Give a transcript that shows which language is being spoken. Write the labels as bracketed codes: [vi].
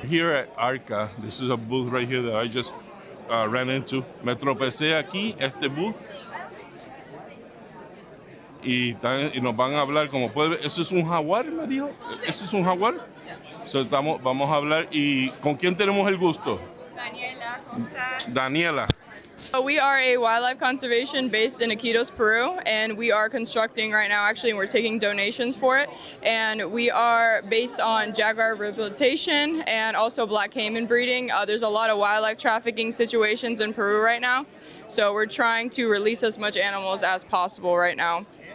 [en] Here at Arca, this is a booth right here that I just ran into. [es] Me tropecé aquí, este booth. Y nos van a hablar, como puede ver, eso es un jaguar, me dijo. ¿Eso es un jaguar? So, vamos a hablar. ¿Y con quién tenemos el gusto? Daniela, ¿cómo estás? Daniela. [en] We are a wildlife conservation based in Iquitos, Peru, and we are constructing right now, actually, and we're taking donations for it. And we are based on jaguar rehabilitation and also black caiman breeding. There's a lot of wildlife trafficking situations in Peru right now, so we're trying to release as much animals as possible right now.